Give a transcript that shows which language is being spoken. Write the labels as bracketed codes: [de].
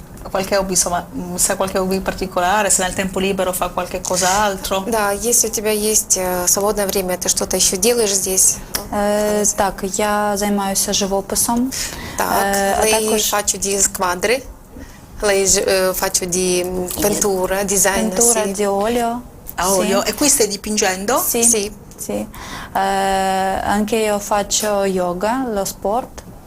[it] qualche hobby, insomma, se ha qualche hobby particolare, se nel tempo libero fa qualche cos'altro. [ru] Да, если у тебя есть свободное время, ты что-то еще делаешь здесь? [uk] Так, я займаюся живописом. [it] Так, lei faccio di squadre, lei faccio di pittura, design. Pittura sì. di olio. A olio. E qui stai dipingendo? Sì. Sì. Anche io faccio yoga, lo sport.